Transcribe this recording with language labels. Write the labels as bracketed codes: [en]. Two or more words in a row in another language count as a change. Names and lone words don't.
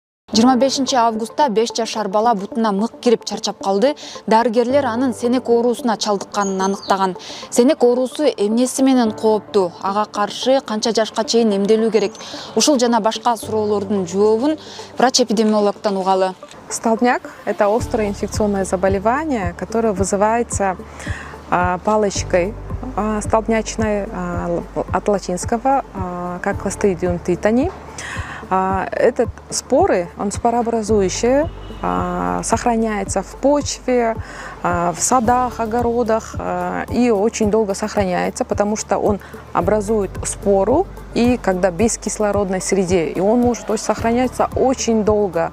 [ky] 25 августта 5 жашар бала бутуна мык кирип чарчап калды. Дарыгерлер анын сенек оорусуна чалдыкканын аныктаган. Сенек оорусу эмнеси менен кооптуу? Ага каршы канча жашка чейин эмделүү керек? Ушул жана башка суроолордун жообун врач-эпидемиологдон угалы. [ru] Столбняк – это острое инфекционное заболевание, которое вызывается палочкой столбнячной, от латинского, как Clostridium tetani. Этот споры, он спорообразующий, сохраняется в почве, в садах, огородах и очень долго сохраняется, потому что он образует спору, и когда без кислородной среде, и он может сохраняться очень долго.